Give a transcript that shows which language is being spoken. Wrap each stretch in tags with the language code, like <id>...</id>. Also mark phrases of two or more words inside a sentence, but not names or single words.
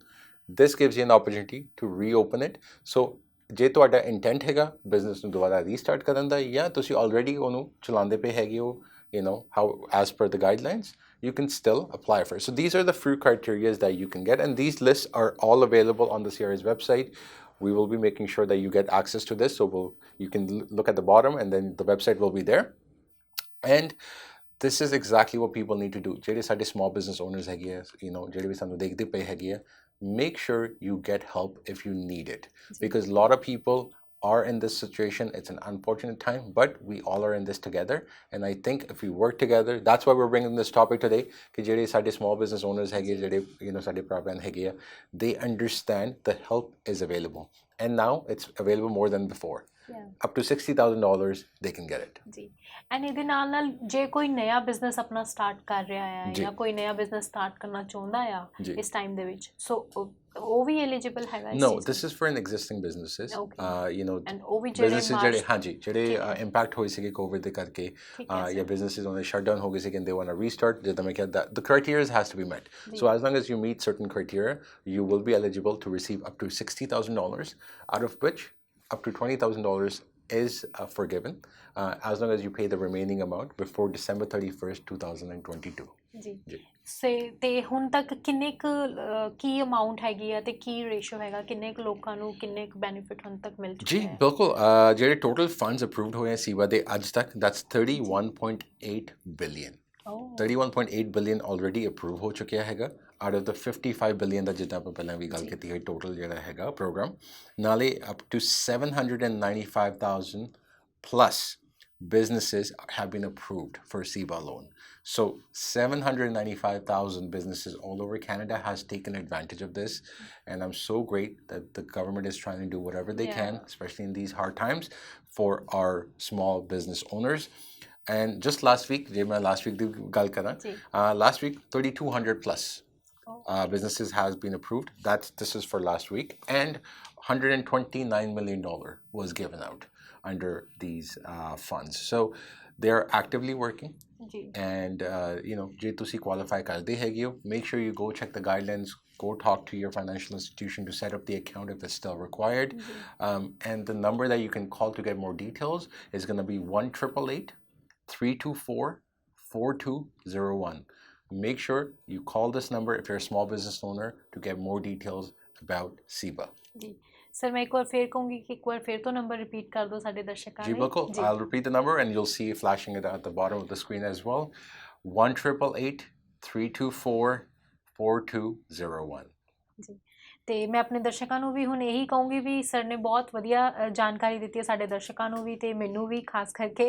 <en>This gives you an opportunity to reopen it.</en> <pa>So ਜੇ ਤੁਹਾਡਾ ਇੰਟੈਂਟ ਹੈਗਾ ਬਿਜ਼ਨਸ ਨੂੰ ਦੁਬਾਰਾ ਰੀਸਟਾਰਟ ਕਰਨ ਦਾ, ਜਾਂ ਤੁਸੀਂ ਆਲਰੇਡੀ ਉਹਨੂੰ ਚਲਾਉਂਦੇ ਪਏ ਹੈਗੇ ਹੋ,</pa> <en>how as per the guidelines, you can still apply for it. So these are the few criteria that you can get, and these lists are all available on the CRA's website. We will be making sure that you get access to this, so you can look at the bottom and then the website will be there. And this is exactly what people need to do.</en> <pa>ਜਿਹੜੇ ਸਾਡੇ</pa> <en>small business owners</en> <pa>ਹੈਗੇ ਆ, ਜਿਹੜੇ ਵੀ ਸਾਨੂੰ ਦੇਖਦੇ ਪਏ ਹੈਗੇ ਆ,</pa> <en>make sure you get help if you need it, because a lot of people are in this situation. It's an unfortunate time, but we all are in this together, and I think if we work together, that's why we're bringing this topic today,</en> <pa>ਕਿ ਜਿਹੜੇ ਸਾਡੇ</pa> <en>small business owners</en> <pa>ਹੈਗੇ, ਜਿਹੜੇ ਸਾਡੇ ਭਰਾ ਭੈਣ ਹੈਗੇ ਆ,</pa> <en>they understand the help is available, and now it's available more than before. Up to $60,000 they can get it.</en> <pa>ਜੀ। ਐਂਡ ਇਹਦੇ ਨਾਲ ਜੇ ਕੋਈ ਨਵਾਂ ਬਿਜ਼ਨਸ ਆਪਣਾ ਸਟਾਰਟ ਕਰ ਰਿਹਾ ਆ ਜਾਂ ਕੋਈ ਨਵਾਂ ਬਿਜ਼ਨਸ ਸਟਾਰਟ ਕਰਨਾ ਚਾਹੁੰਦਾ ਆ ਇਸ ਟਾਈਮ ਦੇ ਵਿੱਚ, ਸੋ ਉਹ ਵੀ ਐਲੀਜੀਬਲ ਹੈਗਾ?</pa> <en>No, this is for an existing businesses.</en> <pa>and ਉਹ ਵੀ ਜਿਹੜੇ ਇੰਪੈਕਟ ਹੋਏ ਸੀਗੇ ਕੋਵਿਡ ਦੇ ਕਰਕੇ, ਜਾਂ ਬਿਜ਼ਨੈਸਿਸ ਉਹਨਾਂ ਦੇ</pa> <en>shut down</en> <pa>ਹੋ ਗਏ ਸੀ, ਕਹਿੰਦੇ</pa> <en>want to restart,</en> <pa>ਜਿੱਦਾਂ ਮੈਂ ਕਿਹਾ,</pa> <en>the criteria has to be met. So as long as you meet certain criteria, you will be eligible to receive up to $60,000, out of which up to $20,000 is forgiven, as long as you pay the remaining amount before December 31st, 2022.</en> <pa>ਜੀ। ਤੇ ਹੁਣ ਤੱਕ ਕਿੰਨੇ ਕੁ ਕੀ ਅਮਾਉਂਟ ਹੈਗੀ ਆ ਤੇ ਕੀ ਰੇਸ਼ੋ ਹੈਗਾ, ਕਿੰਨੇ ਕੁ ਲੋਕਾਂ ਨੂੰ ਕਿੰਨੇ ਕੁ ਬੈਨੀਫਿਟ ਹੁਣ ਤੱਕ ਮਿਲ ਚੁੱਕਿਆ ਹੈ? ਜੀ ਬਿਲਕੁਲ, ਜਿਹੜੇ</pa> <en>total funds approved</en> <pa>ਹੋਏ ਆ SBA ਦੇ ਅੱਜ ਤੱਕ,</pa> <en>that's 31.8 billion. 31.8 billion already approved</en> <pa>ਹੋ ਚੁੱਕਿਆ ਹੈਗਾ</pa> <en>out of the 55 billion</en> <pa>ਦਾ, ਜਿੱਦਾਂ ਆਪਾਂ ਪਹਿਲਾਂ ਵੀ ਗੱਲ ਕੀਤੀ ਹੈ, ਟੋਟਲ ਜਿਹੜਾ ਹੈਗਾ ਪ੍ਰੋਗਰਾਮ।</pa> <en>ਨਾਲੇ up to 795,000 plus businesses have been approved for SBA loan. So 795,000 businesses all over Canada has taken advantage of this, and I'm so great that the government is trying to do whatever they can, especially in these hard times, for our small business owners. And just last week, last week</en> <pa>ਦੀ ਗੱਲ ਕਰਾਂ,</pa> <en>last week 3,200 plus businesses has been approved. This is for last week, and $129 million was given out under these funds. So they're actively working.</en> <pa>And ਜੇ ਤੁਸੀਂ qualify ਕਰਦੇ ਹੈਗੇ ਹੋ,</pa> <en>make sure you go check the guidelines, go talk to your financial institution to set up the account if it's still required. And the number that you can call to get more details is going to be 1-888-324-4201. Make sure you call this number if you're a small business owner to get more details about SBA.</en> <pa>ਜੀ ਸਰ, ਮੈਂ ਇੱਕ ਵਾਰ ਫੇਰ ਕਹੂੰਗੀ ਕਿ ਇੱਕ ਵਾਰ ਫੇਰ ਤੋਂ ਨੰਬਰ ਰਿਪੀਟ ਕਰ ਦਿਓ ਸਾਡੇ ਦਰਸ਼ਕਾਂ ਲਈ। ਜੀ ਬਿਲਕੁਲ,</pa> <en>I'll repeat the number and you'll see flashing it at the bottom of the screen as well. 1-888-324-4201.</en> <pa>ਜੀ। ਤੇ ਮੈਂ ਆਪਣੇ ਦਰਸ਼ਕਾਂ ਨੂੰ ਵੀ ਹੁਣ ਇਹੀ ਕਹੂੰਗੀ ਵੀ ਸਰ ਨੇ ਬਹੁਤ ਵਧੀਆ ਜਾਣਕਾਰੀ ਦਿੱਤੀ ਹੈ ਸਾਡੇ ਦਰਸ਼ਕਾਂ ਨੂੰ ਵੀ ਤੇ ਮੈਨੂੰ ਵੀ ਖਾਸ ਕਰਕੇ।</pa>